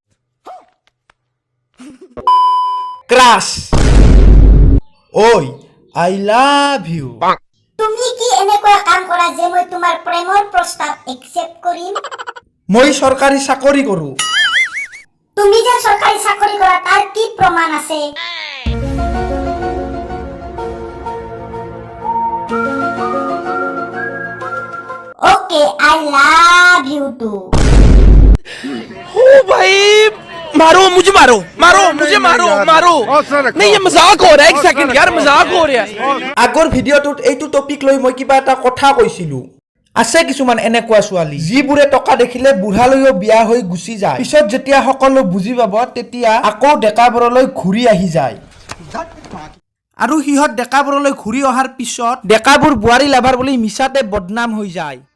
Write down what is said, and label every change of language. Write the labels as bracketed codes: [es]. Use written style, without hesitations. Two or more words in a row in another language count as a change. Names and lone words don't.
[en] ক্ৰাছ ঐ I love you. [as] তুমি কি এনেকুৱা কাম কৰা যে মই তোমাৰ প্ৰেমৰ প্ৰস্তাৱ একচেপ্ট কৰিম? মই চৰকাৰী চাকৰি কৰো। তুমি যে চৰকাৰী চাকৰি কৰা তাৰ কি প্ৰমাণ আছে? [en] okay I love you too. [hi] ओ भाई मारो मुझे, मारो मुझे, मारो नहीं, ये मजाक हो रहा है। एक सेकंड यार, मजाक हो रहा है। [as] আগৰ ভিডিঅ'টোত এইটো টপিক লৈ মই কিবা এটা কথা কৈছিলো। আছে কিছুমান এনেকুৱা ছোৱালী যিবোৰে টকা দেখিলে বুঢ়ালৈও বিয়া হৈ গুচি যায়, পিছত যেতিয়া সকলো বুজি পাব তেতিয়া আকৌ ডেকাবোৰলৈ ঘূৰি আহি যায়, আৰু সিহঁত ডেকাবোৰলৈ ঘূৰি অহাৰ পিছত ডেকাবোৰ বোৱাৰী লাভাৰ বুলি মিছাতে বদনাম হৈ যায়।